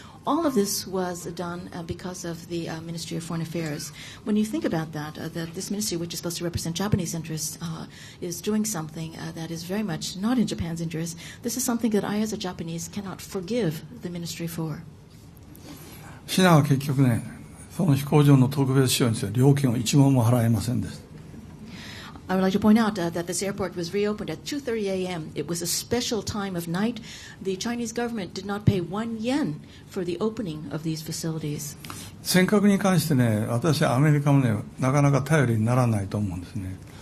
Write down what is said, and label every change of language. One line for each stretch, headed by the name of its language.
English: All of this was done because of the Ministry of Foreign Affairs. When you think about that this ministry, which is supposed to represent Japanese interests, is doing something that is very much not in Japan's interest, this is something that I, as a Japanese, cannot forgive the ministry for.
Japanese: シナは結局ね、その飛行場の特別使用について料金を一文も払えませんでした。
English: I would like to point out that this airport was reopened at 2:30 a.m. It was a special time of night. The Chinese government did not pay 1 yen for the opening of these facilities.
Japanese: 尖閣に関してね、私はアメリカもね、なかなか頼りにならないと思うんですね。